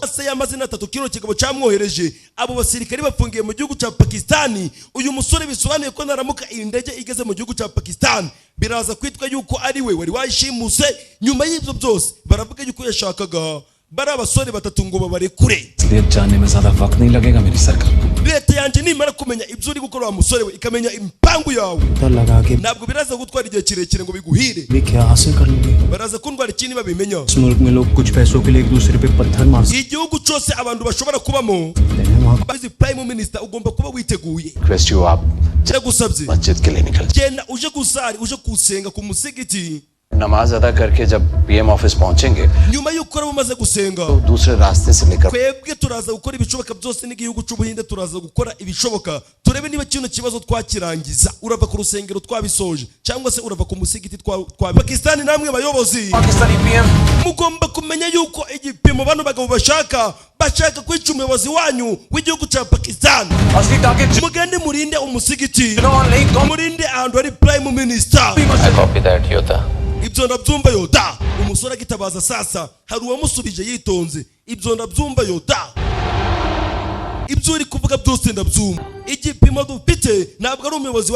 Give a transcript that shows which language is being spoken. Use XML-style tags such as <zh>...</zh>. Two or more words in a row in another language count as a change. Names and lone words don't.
<rw>Se y'amazina 3 kilo kigabo cyamwohereje abo basirikari bafungiye mu gihugu cya Pakistani. Uyu musore bisobanuye ko naramuka iyi ndege igeze mu gihugu cya Pakistan biraza kwitwa yuko ari we wari wayishimuse. Nyuma y'ibyo byose baravuga yuko yashakaga bari abasore batatu ngo babarekure.</rw> <hi>जाने में ज्यादा वक्त नहीं लगेगा मेरी सरकार.</hi> <rw>Leta yanje nimara kumenya ibyo uri gukora wa musore we ikamenya impangu yawe, ntabwo biraza gutwara igihe kirekire ngo biguhire. Baraza kundwara ikindi babimenya. Igihugu cyose abantu bashobora kubamo, bazi</rw> <en>prime minister</en> <rw>ugomba kuba witeguye. Cyagusabye genda uje gusari, uje kusenga ku musigiti.</rw> <hi>नमाज अदा करके जब</hi> <en>PM office</en> <hi>पहुंचेंगे,</hi> <rw>nyuma y'uko bamaze gusenga,</rw> <hi>तो दूसरे रास्ते से लेकर</hi> <rw>twebwe turaza gukora ibishoboka byose n'igihugu cy'ubuhinde turaza gukora ibishoboka turebe niba kino kibazo twakirangiza. Urava ku rusengero twabisoje cyangwa se urava ku musigiti twa Pakistan. Namwe bayobozi</rw> <hi>पाकिस्तानी पीएम</hi> <rw>mugomba kumenya yuko igipimo bano bagabo bashaka kwica umuyobozi wanyu w'igihugu cya Pakistan. Mugende murinde umusigiti, murinde ahantu hari</rw> <en>prime minister. I copy that,</en> <rw>Yodha. Ibyo ndabyumva Yodha. Umusore agitabaza sasa hari uwamusubije yitonze. Ibyo ndabyumva Yodha. Ibyo uri kuvuga byose ndabyumva. Igipimo dufite ntabwo ari umuyobozi wanyu</rw>